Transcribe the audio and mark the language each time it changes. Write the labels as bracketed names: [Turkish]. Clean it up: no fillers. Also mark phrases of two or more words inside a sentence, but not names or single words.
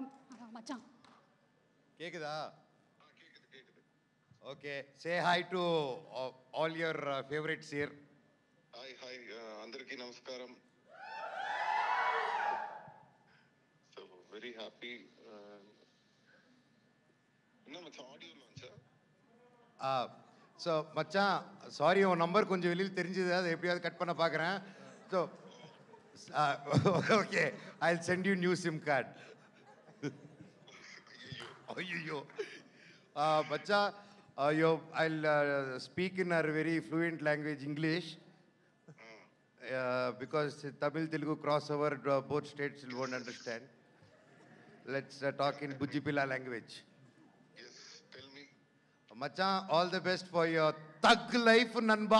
[Tamil] మచాన్ [English] கேக்குதா? Okay, say hi to all your favourites here. [Telugu] హాయ్ అందరికీ నమస్కారం. [English] so very happy. [Tamil] என்ன மச்சான் [English] audio launch? [Tamil] ஸோ மச்சான், சாரி, உன் நம்பர் கொஞ்சம் வெளியில் தெரிஞ்சது, அதை எப்படியாவது கட் பண்ண பார்க்குறேன். [English] So okay, I will send you new SIM card. [Tamil] ஐயோ மச்சா, [English] I'll speak in a very fluent language, English, because Tamil Telugu crossover, both states won't understand. Let's talk in Bujipila language. Yes, tell me. Macha, all the best for your thug life, Nanba.